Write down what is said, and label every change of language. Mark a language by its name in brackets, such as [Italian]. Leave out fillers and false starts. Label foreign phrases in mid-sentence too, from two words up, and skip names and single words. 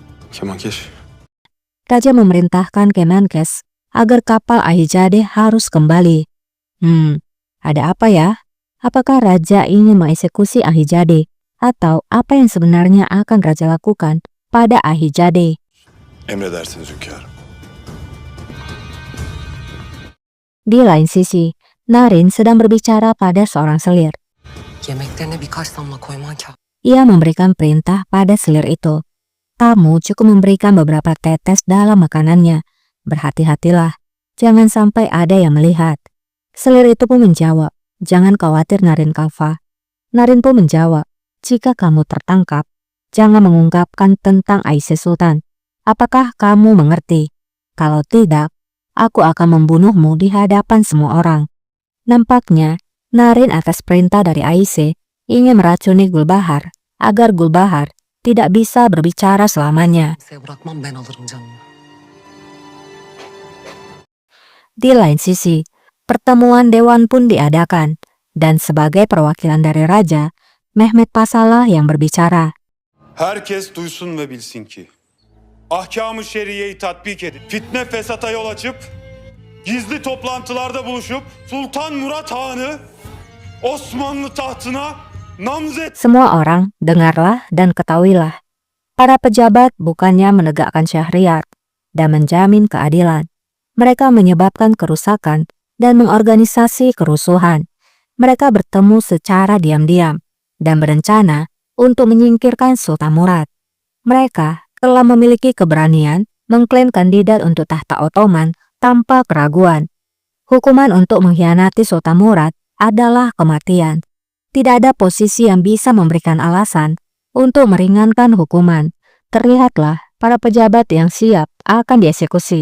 [Indonesian] Kemankesh. Raja memerintahkan Kemenkes agar kapal Ahijade harus kembali. Ada apa ya? Apakah Raja ingin mengeksekusi Ahijade? Atau apa yang sebenarnya akan Raja lakukan pada Ahijade? [Turkish] Emredersiniz hünkârım. [Indonesian] Di lain sisi, Narin sedang berbicara pada seorang selir. [Turkish] Yemeklerine birkaç damla koyman kâr. [Indonesian] Ia memberikan perintah pada selir itu. Kamu cukup memberikan beberapa tetes dalam makanannya. Berhati-hatilah, jangan sampai ada yang melihat. Selir itu pun menjawab, jangan khawatir Narin Kalfa. Narin pun menjawab, jika kamu tertangkap, jangan mengungkapkan tentang Aisyah Sultan. Apakah kamu mengerti? Kalau tidak, aku akan membunuhmu di hadapan semua orang. Nampaknya, Narin atas perintah dari Aisyah ingin meracuni Gulbahar agar Gulbahar tidak bisa berbicara selamanya. [Turkish] Kimseye bırakmam, ben alırım canını. [Indonesian] Di lain sisi, pertemuan dewan pun diadakan, dan sebagai perwakilan dari Raja, Mehmet Pasalah yang berbicara. [Turkish] Herkes duysun ve bilsin ki ahkam-ı şeriyeyi tatbik edip fitne fesata yol açıp gizli toplantılarda buluşup Sultan Murat Han'ı Osmanlı tahtına namzet. [Indonesian] Semua orang, dengarlah dan ketahuilah. Para pejabat bukannya menegakkan syahriat dan menjamin keadilan. Mereka menyebabkan kerusakan dan mengorganisasi kerusuhan. Mereka bertemu secara diam-diam dan berencana untuk menyingkirkan Sultan Murad. Mereka telah memiliki keberanian mengklaim kandidat untuk tahta Ottoman tanpa keraguan. Hukuman untuk mengkhianati Sultan Murad adalah kematian. Tidak ada posisi yang bisa memberikan alasan untuk meringankan hukuman. Terlihatlah para pejabat yang siap akan dieksekusi.